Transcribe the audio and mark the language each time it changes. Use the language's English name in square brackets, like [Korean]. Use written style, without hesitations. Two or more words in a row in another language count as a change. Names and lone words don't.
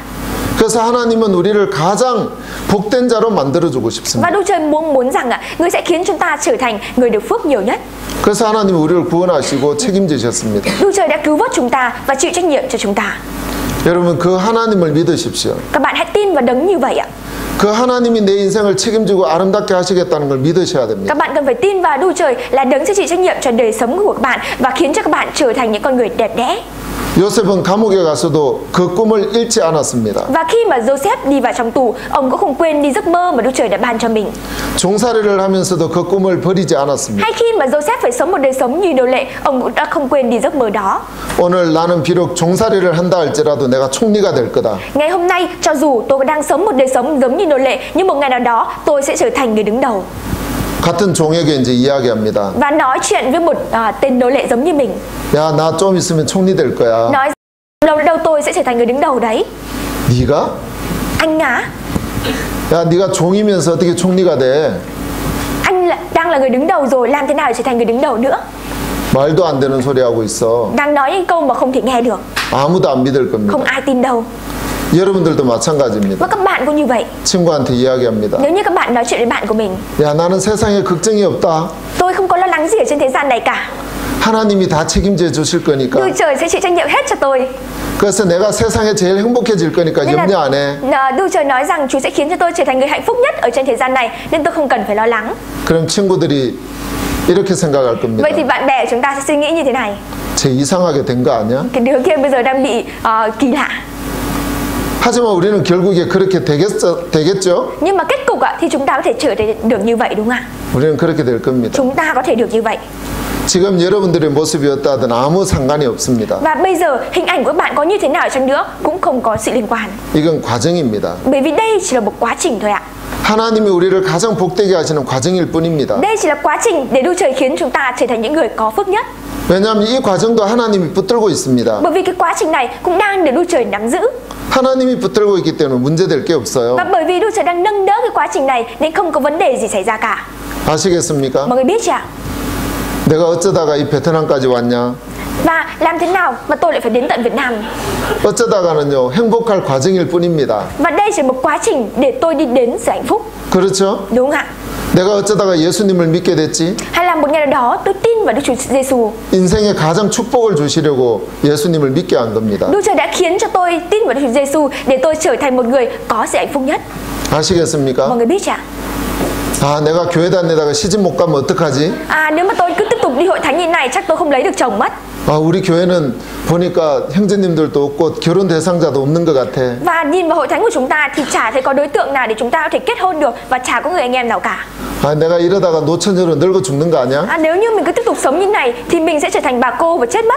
[Korean] 그래서 하나님은 우리를 가장 복된 자로 만들어주고 [Vietnamese] Và [Korean] 싶습니다. [Vietnamese] Đức Trời muốn rằng người sẽ khiến chúng ta trở thành người được phước nhiều nhất. [Korean] 그래서 하나님이 우리를 구원하시고 책임지셨습니다. [Vietnamese] Đức Trời đã cứu vớt chúng ta và chịu trách nhiệm cho chúng ta. [Korean] 여러분 그 하나님을 믿으십시오. [Vietnamese] Các bạn hãy tin vào đấng như vậy ạ. [Korean] 그 하나님이 내 인생을 책임지고 아름답게 하시겠다는 걸 믿으셔야 됩니다. [Vietnamese] Các bạn cần phải tin vào Đức Trời là đấng sẽ chịu trách nhiệm cho đời sống của các bạn và khiến cho các bạn trở thành những con người đẹp đẽ. [Korean] 요셉은 감옥에 가서도 그 꿈을 잃지 않았습니다. [Vietnamese] Và khi mà Joseph đi vào trong tù, ông cũng không quên đi giấc mơ mà Đức Trời đã ban cho mình. [Korean] 종살이를 하면서도 그 꿈을 버리지 않았습니다. [Vietnamese] Hay khi mà Joseph phải sống một đời sống như nô lệ, ông cũng đã không quên đi giấc mơ đó. [Korean] 오늘 나는 비록 종살이를 한다 할지라도 내가 총리가 될 거다. [Vietnamese] Ngày hôm nay, cho dù tôi đang sống một đời sống giống như nô lệ, nhưng một ngày nào đó tôi sẽ trở thành người đứng đầu. [Korean] 같은 종에게 이제 이야기합니다. [Vietnamese] Và nói chuyện với một tên nô lệ giống như mình. [Korean] 야, 나 좀 있으면 총리 될 거야. [Vietnamese] Nói đâu tôi sẽ trở thành người đứng đầu đấy. [Korean] 네가? [Vietnamese] Anh á, [Korean] 야, 네가 종이면서 어떻게 총리가 돼? [Vietnamese] anh đang là người đứng đầu rồi, làm thế nào để trở thành người đứng đầu nữa? [Korean] 말도 안 되는 소리 하고 있어. [Vietnamese] Đang nói những câu mà không thể nghe được, [Korean] 아무도 안 믿을 겁니다. [Vietnamese] không ai tin đâu. [Korean] 여러분들도 마찬가지입니다. [Vietnamese] Và các bạn cũng như vậy. [Korean] 친구한테 이야기합니다. [Vietnamese] Nếu như các bạn nói chuyện với bạn của mình, [Korean] 야, 나는 세상에 걱정이 없다. [Vietnamese] tôi không có lo lắng gì ở trên thế gian này cả, [Korean] 하나님이 다 책임져 주실 거니까. [Vietnamese] Đức Trời sẽ chịu trách nhiệm hết cho tôi. [Korean] 그래서 내가 세상에 제일 행복해질 거니까 [Vietnamese] Nên [Korean] 염려 안 해. [Vietnamese] Đức Trời nói rằng Chúa sẽ khiến cho tôi trở thành người hạnh phúc nhất ở trên thế gian này, nên tôi không cần phải lo lắng. [Korean] 그럼 친구들이 이렇게 생각할 겁니다. [Vietnamese] Vậy thì bạn bè của chúng ta sẽ suy nghĩ như thế này: [Korean] 쟤 이상하게 된 거 아니야? [Vietnamese] cái đứa kia bây giờ đang bị kỳ lạ. [Korean] 하지만 우리는 결국에 그렇게 되겠죠? [Vietnamese] Nhưng mà kết cục thì chúng ta có thể trở thành được như vậy, đúng không ạ? [Korean] 우리는 그렇게 될 겁니다. [Vietnamese] Chúng ta có thể được như vậy. [Korean] 지금 여러분들의 모습이 어떠하든 아무 상관이 없습니다. [Vietnamese] Và bây giờ hình ảnh của bạn có như thế nào chăng nữa cũng không có sự liên quan. [Korean] 이건 과정입니다. [Vietnamese] Bởi vì đây chỉ là một quá trình thôi ạ. [Korean] 하나님이 우리를 가장 복되게 하시는 과정일 뿐입니다. [Vietnamese] Đây chỉ là quá trình để Đức Trời khiến chúng ta trở thành những người có phước nhất. [Korean] 왜냐하면 이 과정도 하나님이 붙들고 있습니다. [Vietnamese] Bởi vì cái quá trình này cũng đang được Đức Trời nắm giữ. [Korean] 하나님이 붙들고 있기 때문에 문제될 게 없어요. [Vietnamese] Và bởi vì Đức Trời đang nâng đỡ cái quá trình này nên không có vấn đề gì xảy ra cả. [Korean] 아시겠습니까? [Vietnamese] Mọi người biết chưa? [Korean] 내가 어쩌다가 이 베트남까지 왔냐? [Vietnamese] Và làm thế nào mà tôi lại phải đến tận Việt Nam? [Korean] 어쩌다가는요 행복할 과정일 뿐입니다. [Vietnamese] Và đây chỉ là một quá trình để tôi đi đến sự hạnh phúc. [Korean] 그렇죠? [Vietnamese] Đúng không ạ? [Korean] 내가 어쩌다가 예수님을 믿게 됐지? [Vietnamese] Hay là một ngày nào đó tôi tin vào Đức Chúa Giêsu. [Korean] 인생에 가장 축복을 주시려고 예수님을 믿게 한 겁니다. [Vietnamese] Đức Trời đã khiến cho tôi tin vào Đức Chúa Giêsu để tôi trở thành một người có sự hạnh phúc nhất. [Korean] 아시겠습니까? [Vietnamese] Mọi người biết chưa? [Korean] 아, 내가 교회 다니다가 시집 못 가면 어떡하지? [Vietnamese] Nếu mà tôi cứ tiếp tục đi hội thánh như này chắc tôi không lấy được chồng mất. [Korean] 아, 우리 교회는 보니까 형제님들도 없고 결혼 대상자도 없는 것 같아. [Vietnamese] Và nhìn vào hội thánh của chúng ta thì chả thấy có đối tượng nào để chúng ta có thể kết hôn được, và chả có người anh em nào cả. [Korean] 아, 내가 이러다가 노처녀로 늙어 죽는 거 아니야? [Vietnamese] Nếu như mình cứ tiếp tục sống như này thì mình sẽ trở thành bà cô và chết mất.